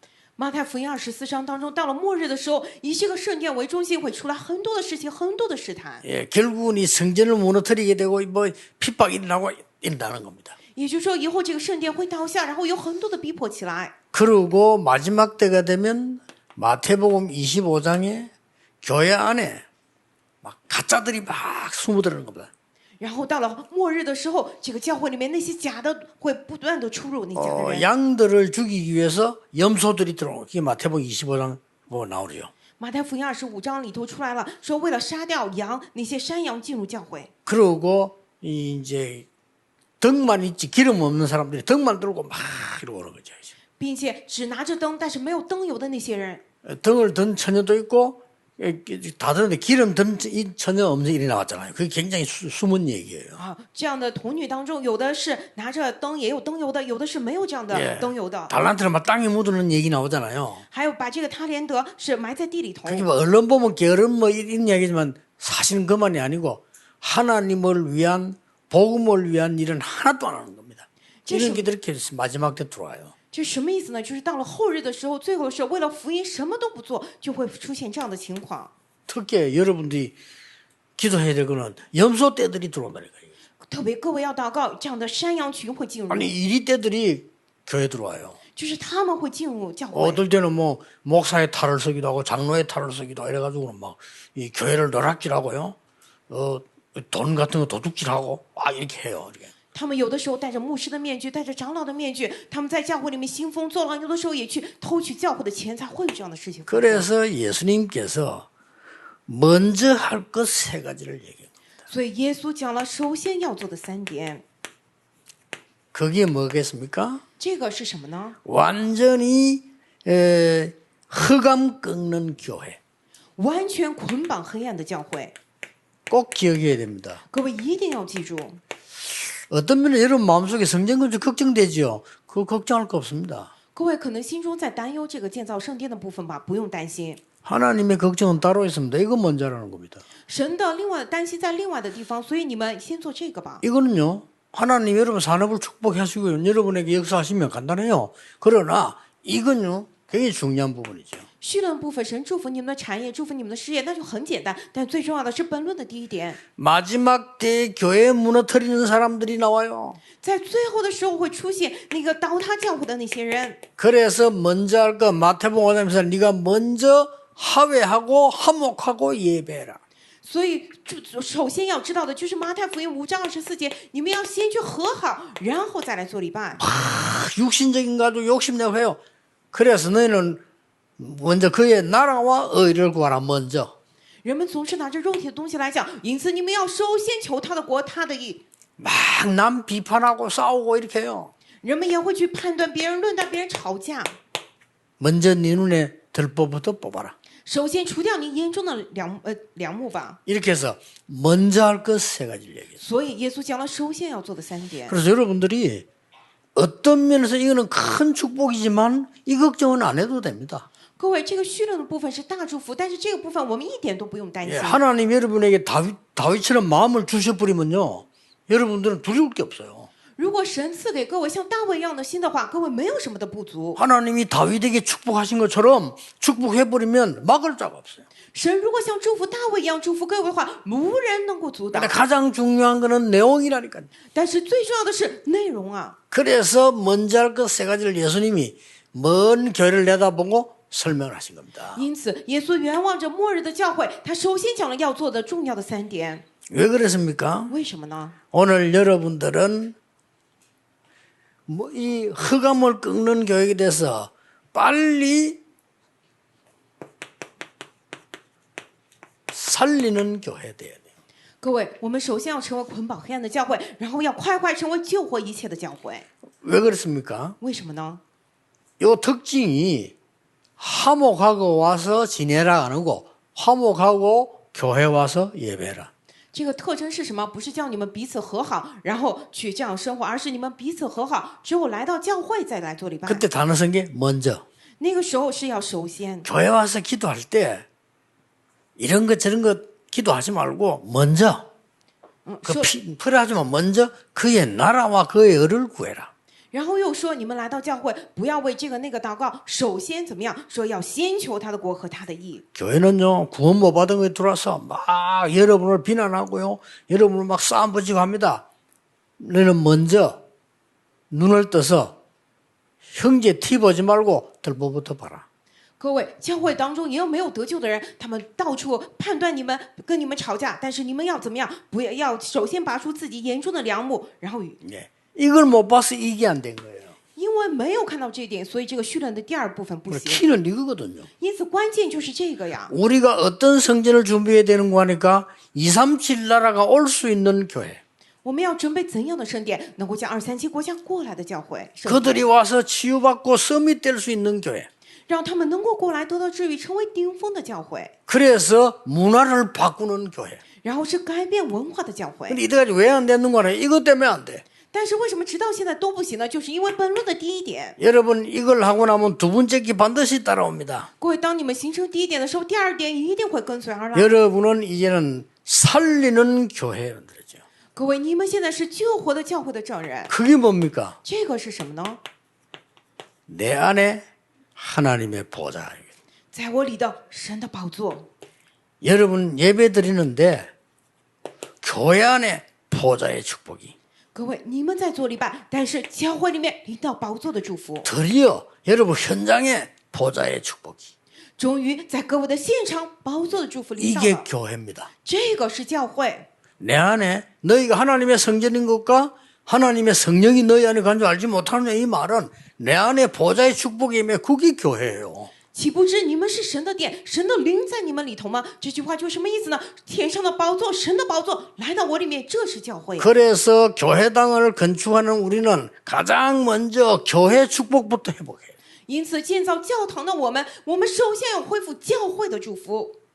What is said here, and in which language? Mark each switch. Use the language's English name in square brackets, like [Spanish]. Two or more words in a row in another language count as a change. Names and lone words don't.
[Chinese] 马太福音24章当中，到了末日的时候，以这个圣殿为中心，会出来很多的事情，很多的试探。 [Korean] 예, 결국은 이 성전을 무너뜨리게 되고 뭐 핍박이 일어나고 이런다는 겁니다. [Chinese] 也就是说，以后这个圣殿会倒下，然后有很多的逼迫起来。 [Korean] 그리고 마지막 때가 되면 마태복음 25장에 교회 안에 막 가짜들이 막 숨어들어는 겁니다. [Chinese] 然后到了末日的时候，这个教会里面那些假的会不断的出入那假的人。 [Korean] 양들을 죽이기 위해서 염소들이 들어오고 그게 마태복음 25장 보면 나오죠. [Chinese] 马太福音25章里头出来了，说为了杀掉羊，那些山羊进入教会， [Korean] 그러고 이제 덕만 있지 기름 없는 사람들이 덕만 들고 막 이러고 오는 거죠. [Chinese] 并且只拿着灯，但是没有灯油的那些人， [Korean] 등을 든 처녀도 있고 다 드는데 기름 든 처녀 없는 일이 나왔잖아요. 그게 굉장히 숨은 얘기예요. [Chinese] 啊，这样的童女当中，有的是拿着灯，也有灯油的，有的是没有这样的灯油的， [Korean] 달란트를 막 땅에 묻는 얘기 나오잖아요. [Chinese] 还有把这个他连德是埋在地里头。 [Korean] 그게 뭐 언론 보면 게으름 뭐 이런 이야기지만 사실은 그만이 아니고 하나님을 위한 복음을 위한 일은 하나도 안 하는 겁니다. 이런 게 이렇게 마지막 때 들어와요. [Chinese] 这什么意思呢？就是到了后日的时候，最后是为了福音什么都不做，就会出现这样的情况。 [Korean] 특히 여러분들이 기도해야 될 거는 염소 떼들이 들어온다니까요. [Chinese] 特别各位要祷告，这样的山羊群会进入， [Korean] 아니 이리 떼들이 교회 들어와요. [Chinese] 就是他们会进入教会。 [Korean] 어떨 때는 뭐 목사의 탈을 쓰기도 하고 장로의 탈을 쓰기도 하고 이래가지고는 막 이 교회를 너락질하고요. 돈 같은 거 도둑질하고 이렇게 해요. 이렇게. [Chinese] 他们有的时候戴着牧师的面具，戴着长老的面具，他们在教会里面兴风作浪，有的时候也去偷取教会的钱财，会有这样的事情。 [Korean] 그래서 예수님께서 먼저 할 것 세 가지를 얘기해요. [Chinese] 所以耶稣讲了，首先要做的3点， [Korean] 그게 뭐겠습니까? [Chinese] 这个是什么呢？ [Korean] 완전히 흑암 꺾는 교회. [Chinese] 完全捆绑黑暗的教会， [Korean] 꼭 기억해야 됩니다. [Chinese] 各位一定要记住。 [Korean] 어떤 면에 여러분 마음속에 성전 건축 걱정되지요? 그거 걱정할 거 없습니다. [Chinese] 各位可能心中在担忧这个建造圣殿的部分吧，不用担心。 [Korean] 하나님의 걱정은 따로 있습니다. 이거 먼저 하라는 겁니다. [Chinese] 神的另外担心在另外的地方，所以你们先做这个吧。 [Korean] 이거는요. 하나님 여러분 산업을 축복하시고요. 여러분에게 역사하시면 간단해요. 그러나 이건요. 굉장히 중요한 부분이죠. [Chinese] 虚论部分，神祝福你们的产业，祝福你们的事业，那就很简单。但最重要的是本论的第一点， [Korean] 마지막 때 교회 무너뜨리는 사람들이 나와요. [Chinese] 在最后的时候会出现那个倒塌教会的那些人。 [Korean] 그래서 먼저 할 거 마태복음 5장에서 네가 먼저 하회하고 화목하고 예배해라. [Chinese] 所以首先要知道的就是马太福音5章24节，你们要先去和好，然后再来做礼拜。 [Korean] 육신적인 가지고 욕심내고 해요. 그래서 너희는 먼저 그의 나라와 의를 구하라. 먼저. [Chinese] 人们总是拿着肉体的东西来讲，因此你们要首先求他的国，他的义。 [Korean] 막 남 비판하고 싸우고 이렇게 해요. [Chinese] 人们也会去判断别人、论断别人、吵架。 [Korean] 먼저 네 눈에 들보부터 뽑아라. [Chinese] 首先除掉你眼中的梁木吧。 [Korean] 이렇게 해서 먼저 할 것 세 가지를 얘기해요. [Chinese] 所以耶稣讲了，首先要做的3点。 [Korean] 그래서 여러분들이 어떤 면에서 이거는 큰 축복이지만 이 걱정은 안 해도 됩니다. [Chinese] 各位，这个虚论的部分是大祝福，但是这个部分我们一点都不用担心。 [Korean] 예, 하나님 여러분에게 다윗처럼 마음을 주셔버리면요. 여러분들은 두려울 게 없어요. [Chinese] 如果神赐给各位像大卫一样的心的话，各位没有什么的不足。 [Korean] 하나님이 다윗에게 축복하신 것처럼 축복해버리면 막을 자가 없어요. [Chinese] 神如果像祝福大卫一样祝福各位的话，无人能够阻挡 [Korean] 근데 。 가장 중요한 거는 내용이라니까요. [Chinese] 但是最重要的是内容啊。 [Korean] 그래서 먼저 할 것 세 가지를 예수님이 먼 교회를 내다보고 설명을 하신 겁니다. [Chinese] 因此，耶稣远望着末日的教会，他首先讲了要做的重要的3点。 [Korean] 왜 그랬습니까? [Chinese] 为什么呢？ [Korean] 오늘 여러분들은 이 흑암을 꺾는 교육에 대해서 빨리 살리는 교회 돼야 돼요. [Chinese] 各位，我们首先要成为捆绑黑暗的教会，然后要快快成为救活一切的教会。 [Korean] 왜 그렇습니까? [Chinese] 为什么呢？ [Korean] 요 특징이 화목하고 와서 지내라 안 하고 화목하고 교회 와서 예배라. [Chinese] 这个特征是什么？不是叫你们彼此和好，然后去这样生活，而是你们彼此和好，只有来到教会再来做礼拜。 [Korean] 그때 단어 쓴 게 먼저. [Chinese] 那个时候是要首先。 [Korean] 교회 와서 기도할 때 이런 것 저런 것 기도하지 말고 먼저 그 필요하지 만 먼저 그의 나라와 그의 의를 구해라. [Chinese] 然后又说，你们来到教会，不要为这个那个祷告，首先怎么样？说要先求他的国和他的义。 [Korean] 교회는요 구원 못 받은 거에 들어와서 막 여러분을 비난하고요, 여러분을 막 싸움 붙이고 합니다. 너는 먼저 눈을 떠서 형제 티 보지 말고 들보부터 봐라. [Chinese] 各位，教会当中也有没有得救的人，他们到处判断你们，跟你们吵架，但是你们要怎么样？不要首先拔出自己眼中的梁木，然后 [Korean] 예. 이걸 못 봐서 이게 안 된 거예요. [Chinese] 因为没有看到这一点，所以这个训练的第二部分不行。 [Korean] 키는 이거거든요. [Chinese] 因此关键就是这个呀。 [Korean] 우리가 어떤 성전을 준비해야 되는 거 하니까 237 나라가 올 수 있는 교회. [Chinese] 我们要准备怎样的圣殿，能够将237国家过来的教会，圣 [Korean] 그들이 [Chinese] 殿 [Korean] 와서 치유받고 서밋 될 수 있는 교회. [Chinese] 让他们能够过来得到治愈，成为顶峰的教会， [Korean] 그래서 문화를 바꾸는 교회. [Chinese] 然后是改变文化的教会。 [Korean] 근데 이때까지 왜 안 되는 거냐? 이것 때문에 안 돼. [Chinese] 但是为什么直到现在都不行呢？就是因为本论的第一点。 [Korean] 여러분 이걸 하고 나면 두 번째 기 반드시 따라옵니다. [Chinese] 各位，当你们形成第一点的时候，第二点一定会跟随而来。 [Korean] 여러분은 이제는 살리는 교회원들이죠. [Chinese] 各位，你们现在是救活的教会的证人， [Korean] 그게 뭡니까? [Chinese] 这个是什么呢？ [Korean] 내 안에 하나님의 보좌. [Chinese] 在我里的神的宝座。 [Korean] 여러분 예배 드리는데 교회 안에 보좌의 축복이 [Chinese] 各位，你们在做礼拜，但是教会里面领到宝座的祝福， [Korean] 드디어 여러분 현장에 보좌의 축복이 [Chinese] 终于在各位的现场宝座的祝福领到 [Korean] 이게 [Chinese] 了。 [Korean] 교회입니다. [Chinese] 这个是教会。 [Korean] 내 안에 너희가 하나님의 성전인 것과 하나님의 성령이 너희 안에 간 줄 알지 못하느냐 이 말은 내 안에 보좌의 축복이 임해 그게 교회예요. [Chinese] 岂不知你们是神的殿，神的灵在你们里头吗？这句话就什么意思呢？天上的宝座，神的宝座来到我里面，这是教会。 [Korean] 그래서 교회당을 건축하는 우리는 가장 먼저 교회 축복부터 회복해요. [Chinese] 因此，建造教堂的我们首先要恢复教会的祝福。